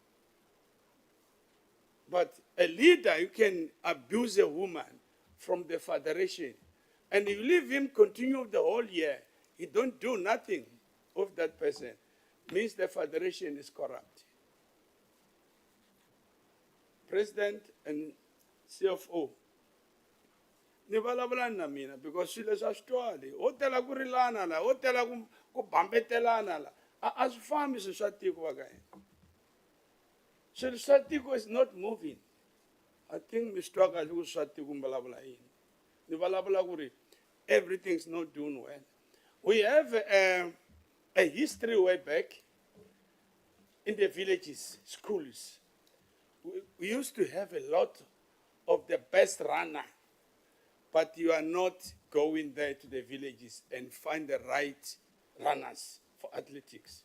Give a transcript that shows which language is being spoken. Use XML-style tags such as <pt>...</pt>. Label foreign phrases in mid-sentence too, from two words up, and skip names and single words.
<en>But a leader, you can abuse a woman from the federation, and you leave him continue the whole year. He don't do nothing of that person. Means the federation is corrupt. President and CFO.</en> <ts>Ni vulavula na mina</ts> <en>because swilo</en> <ts>swa switwali ho tela ku rilana la ho tela ku bambetelana la a swi fambi swilo swa tiko va ka hina. Swilo swa tiko</ts> <en>is not moving. I think</en> <ts>mi swi twa kahle ku swa tiko mi vulavula yini. Ni vulavula ku ri</ts> <en>everything's not doing well. We have a history way back in the villages, schools. We used to have a lot of the best runner, but you are not going there to the villages and find the right runners for athletics.</en>